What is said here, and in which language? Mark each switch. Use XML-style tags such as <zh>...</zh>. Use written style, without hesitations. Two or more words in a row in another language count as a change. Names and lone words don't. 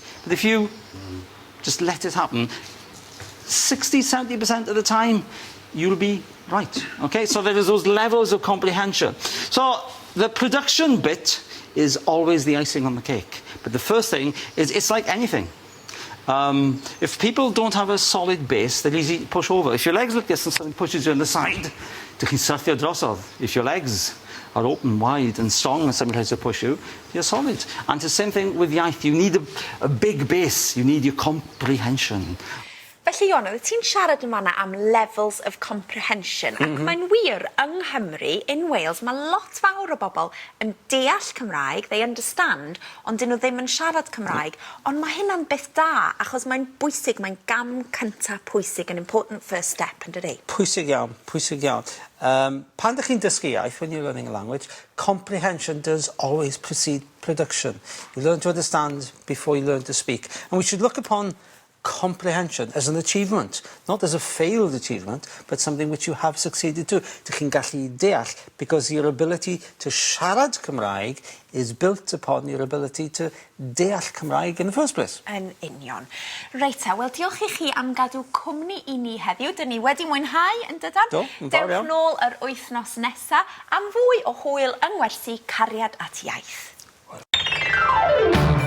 <en>But if you just let it happen, 60-70% of the time, you'll be right. Okay, so there is those levels of comprehension. So the production bit is always the icing on the cake. But the first thing is, it's like anything. If people don't have a solid base, they're easy to push over. If your legs look this and something pushes you on the side,</en> <cy>dych chi'n syrthio drosodd.</cy> <en>If your legs are open, wide and strong and something tries to push you, you're solid. And the same thing with iaith. You need a big base. You need your comprehension.</en> <cy>Felly, Iona, ti'n siarad yma am</cy> <en>levels of comprehension.</en> <cy>Ac mae'n wir yng Nghymru,</cy> <en>in Wales,</en> <cy>mae lot fawr o bobl yn deall Cymraeg,</cy> <en>they understand,</en> <cy>ond dyn nhw ddim yn siarad Cymraeg. Ond mae hynna'n beth da, achos mae'n bwysig, mae'n gam cynta pwysig,</cy> <en>an important first step,</en> <cy>yn dydi? Pwysig iawn, pwysig iawn. Pan ydych chi'n dysgu iaith,</cy> <en>when you're learning a language, comprehension does always precede production. You learn to understand before you learn to speak. And we should look upon comprehension as an achievement, not as a failed achievement, but something which you have succeeded to.</en> <cy>Dych chi'n gallu deall,</cy> <en>because your ability to</en> <cy>siarad Cymraeg</cy> <en>is built upon your ability to deall Cymraeg in the first place.</en> <cy>Yn union. Reit, wel, diolch I chi am gadw cwmni I ni heddiw. Dyn ni wedi mwynhau, yn dydan? Do, yn fawr iawn. Dewch nôl yr wythnos nesa am fwy o hwyl yng Gwersi Cariad at Iaith.</cy>